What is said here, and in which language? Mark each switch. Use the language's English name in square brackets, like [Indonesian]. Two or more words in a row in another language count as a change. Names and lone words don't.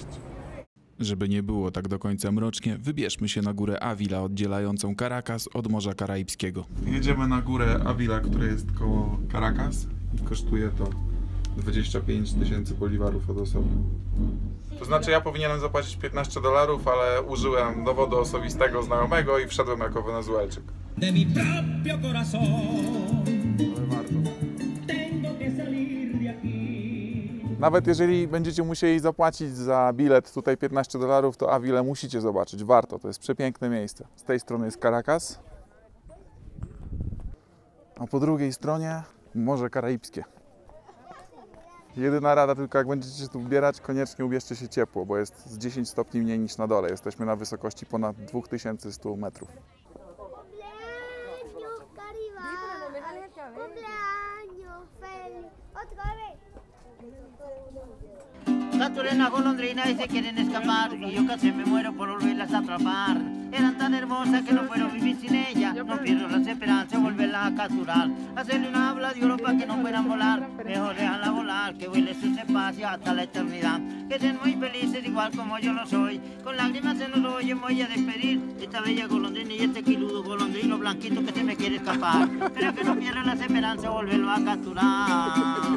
[Polish] Żeby nie było tak do końca mrocznie, wybierzmy się na górę Avila oddzielającą Caracas od Morza Karaibskiego. Jedziemy na górę Avila, która jest koło Caracas i kosztuje to 25 000 boliwarów od osoby. To znaczy ja powinienem zapłacić $15, ale użyłem dowodu osobistego znajomego i wszedłem jako Wenezuelczyk. [Spanish] De mi propio corazón [Polish] Ale warto. [Spanish] tengo que salir de aquí. [Polish] Nawet jeżeli będziecie musieli zapłacić za bilet tutaj $15, to Avilę musicie zobaczyć. Warto, to jest przepiękne miejsce. Z tej strony jest Caracas, a po drugiej stronie Morze Karaibskie. Jedyna rada, tylko jak będziecie się tu wbierać, koniecznie ubierzcie się ciepło, bo jest z 10 stopni mniej niż na dole. Jesteśmy na wysokości ponad 2100 metrów. [Spanish] Cumpleaños, Caribán. Cumpleaños, feliz. Otra vez. Las turenas golondrinas y se quieren escapar y yo casi me muero por volverlas a atrapar. Eran tan hermosas que no puedo vivir sin ellas. No pierdo las esperanzas de volverlas a capturar. Hacerle una habla de oro para que no puedan volar. Mejor dejarla volar, que vuele sus espacios hasta la eternidad. Que sean muy felices igual como yo lo soy. Con lágrimas en los ojos voy a despedir esta bella golondrina y este quiludo golondrino blanquito que se me quiere escapar. Pero que no pierda las esperanzas de volverlo a capturar.